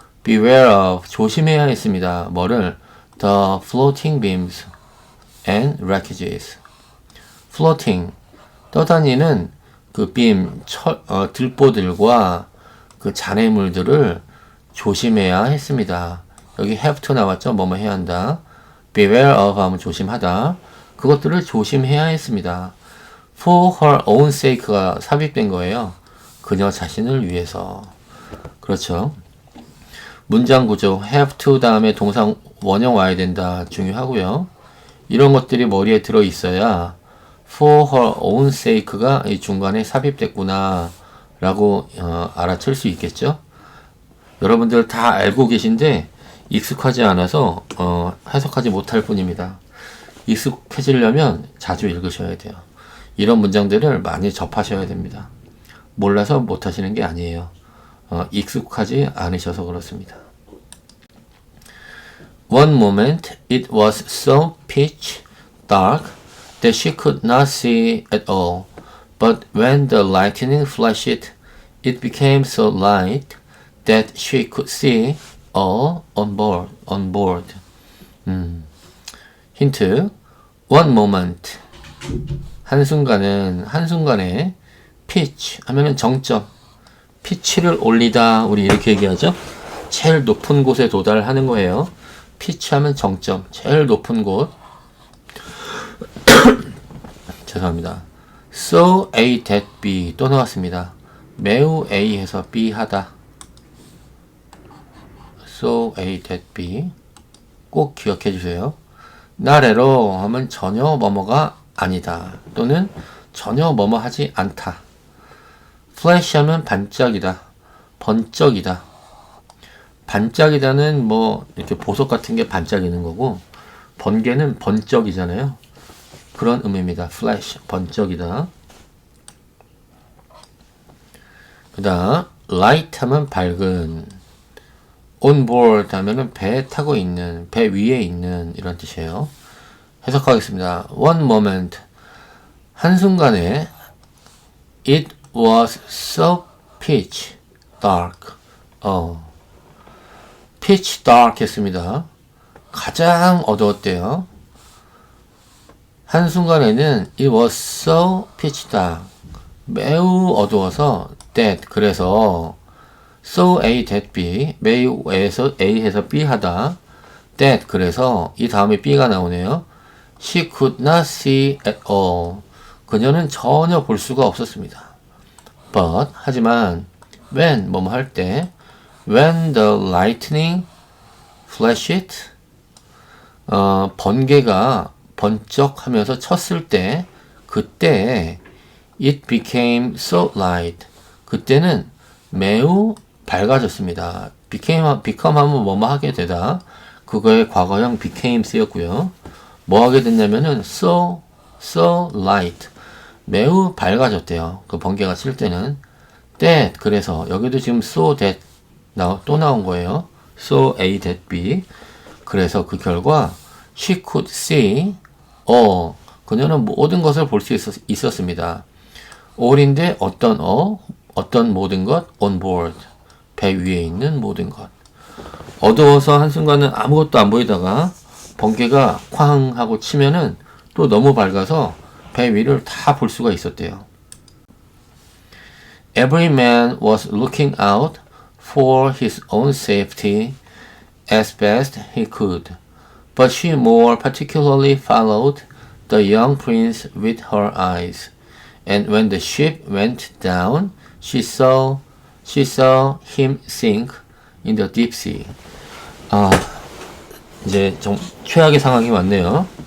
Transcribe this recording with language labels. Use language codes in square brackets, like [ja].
[en] beware of [ko] 조심해야 했습니다. 뭐를? [en] the floating beams and wreckages. [ko] floating 떠다니는 그 빔, 들보들과 그 잔해물들을 조심해야 했습니다. 여기 have to 나왔죠? 뭐뭐 해야 한다. beware of 하면 조심하다. 그것들을 조심해야 했습니다. for her own sake가 삽입된 거예요. 그녀 자신을 위해서. 그렇죠. 문장 구조 [en] have to [ko] 다음에 동사 원형 와야 된다. 중요하고요. 이런 것들이 머리에 들어 있어야 for her own sake가 이 중간에 삽입됐구나 라고 알아챌 수 있겠죠. 여러분들 다 알고 계신데 익숙하지 않아서 해석하지 못할 뿐입니다. 익숙해지려면 자주 읽으셔야 돼요. 이런 문장들을 많이 접하셔야 됩니다. 몰라서 못하시는 게 아니에요. 익숙하지 않으셔서 그렇습니다. [en] One moment it was so pitch dark that she could not see at all. But when the lightning flashed, it became so light that she could see all on board. [ko] 힌트. [en] One moment. [ko] 한순간에 pitch 하면은 정점. 피치를 올리다. 우리 이렇게 얘기하죠. 제일 높은 곳에 도달하는 거예요. pitch 하면 정점. 제일 높은 곳. 죄송합니다. So A that B 또 나왔습니다. 매우 A 해서 B 하다. So A that B 꼭 기억해 주세요. [en] not at all [ko] 하면 전혀 뭐뭐가 아니다. 또는 전혀 뭐뭐 하지 않다. flash 하면 반짝이다. 번쩍이다. 반짝이다는 뭐 이렇게 보석 같은 게 반짝이는 거고 번개는 번쩍이잖아요. 그런 의미입니다. flash, 번쩍이다. 그 다음 light 하면 밝은 on board 하면은 배에 타고 있는, 배 위에 있는 이런 뜻이에요. 해석하겠습니다. [en] One moment [ko] 한순간에 [en] it was so pitch dark pitch dark [ko] 했습니다. 가장 어두웠대요. 한순간에는 [en] it was so pitch dark [ko] 매우 어두워서 that 그래서 so A that B 매우 A에서 A 해서 B 하다 that 그래서 이 다음에 B가 나오네요. [en] She could not see at all [ko] 그녀는 전혀 볼 수가 없었습니다. But 하지만 when 뭐뭐 할 때 [en] when the lightning flashed [ko] 번개가 번쩍하면서 쳤을 때 그때 [en] it became so light [ko] 그때는 매우 밝아졌습니다. become 하면 뭐뭐 하게 되다 그거의 과거형 became 쓰였고요. 뭐 하게 됐냐면은 [en] so light [ko] 매우 밝아졌대요. 그 번개가 칠 때는 that 그래서 여기도 지금 so that 또 나온 거예요. so A that B 그래서 그 결과 [en] she could see all [ko] 그녀는 모든 것을 볼 수 있었습니다. all인데 어떤 모든 것 [en] on board [ko] 배 위에 있는 모든 것 어두워서 한순간은 아무것도 안 보이다가 번개가 쾅 하고 치면은 또 너무 밝아서 배 위를 다 볼 수가 있었대요. [en] Every man was looking out for his own safety as best he could, but she more particularly followed the young prince with her eyes. And when the ship went down, she saw him sink in the deep sea. [ko] 아, 이제 좀 최악의 상황이 왔네요.